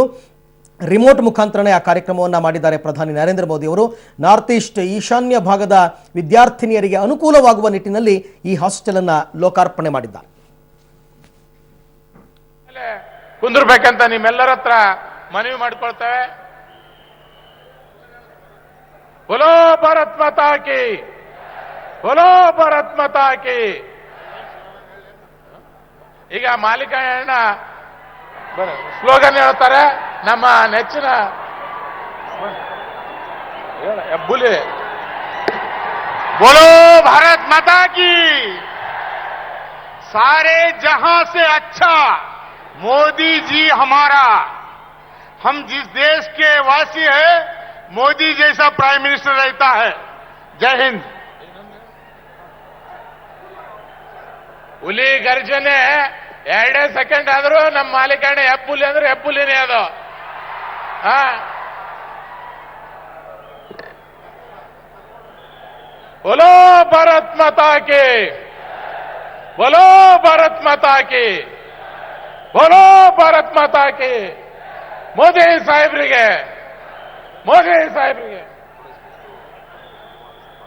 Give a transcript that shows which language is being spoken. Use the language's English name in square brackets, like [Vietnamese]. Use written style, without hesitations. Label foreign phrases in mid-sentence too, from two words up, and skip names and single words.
[Kannada] ರಿಮೋಟ್ ಮುಖಾಂತರನೇ ಆ ಕಾರ್ಯಕ್ರಮವನ್ನು ಮಾಡಿದ್ದಾರೆ ಪ್ರಧಾನಿ ನರೇಂದ್ರ ಮೋದಿ ಅವರು. [English] north east [Kannada] ಈಶಾನ್ಯ ಭಾಗದ ವಿದ್ಯಾರ್ಥಿನಿಯರಿಗೆ ಅನುಕೂಲವಾಗುವ ನಿಟ್ಟಿನಲ್ಲಿ ಈ ಹಾಸ್ಟೆಲ್ ಅನ್ನ ಲೋಕಾರ್ಪಣೆ ಮಾಡಿದ್ದಾರೆ. ಕುಂದಿರ್ಬೇಕಂತ ನಿಮ್ಮೆಲ್ಲರ ಹತ್ರ ಮನವಿ ಮಾಡ್ಕೊಳ್ತೇವೆ. [Hindi] बोलो भारत माता की, बोलो भारत माता की. [Kannada] ಈಗ ಮಾಲಿಕಣ್ಣ ಸ್ಲೋಗನ್ ಹೇಳ್ತಾರೆ. ನಮ್ಮ ನೆಚ್ಚಿನ ಹೆಬ್ಬುಲಿ [Hindi] बोलो भारत माता की, सारे जहां से अच्छा मोदी जी हमारा. हम जिस देश के वासी हैं, मोदी जैसा [English] prime minister [Hindi] रहता है. जय हिंद. [Kannada] ಹುಲಿ ಗರ್ಜನೆ 2 ಸೆಕೆಂಡ್ ಆದ್ರೂ ನಮ್ಮ ಮಾಲಿಕಣ್ಣ ಹೆಬ್ಬುಲಿ ಅಂದ್ರೆ ಹೆಬ್ಬುಲಿನೇ ಅದು. [Hindi] बोलो भारत माता के, बोलो भारत माता के, बोलो भारत माता के. [Kannada] ಮೋದಿ ಸಾಹೇಬ್ರಿಗೆ, ಮೋದಿ ಸಾಹೇಬ್ರಿಗೆ.